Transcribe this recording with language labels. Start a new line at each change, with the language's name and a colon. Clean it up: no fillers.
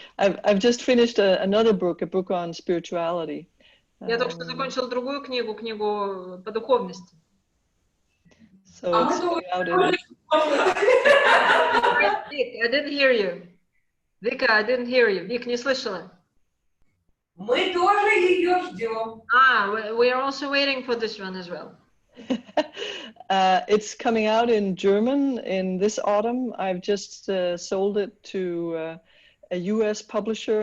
English: I've just finished another book, a book on spirituality.
Russian: Я только что закончила другую книгу, книгу по духовности.
English: So it's out in... Vic, I didn't hear you. Vika, I didn't hear you.
Russian: Vik, не слышала? Мы тоже ее ждем.
English: We are also waiting for this one as well. It's coming out in German in this autumn. I've just sold it to a US publisher.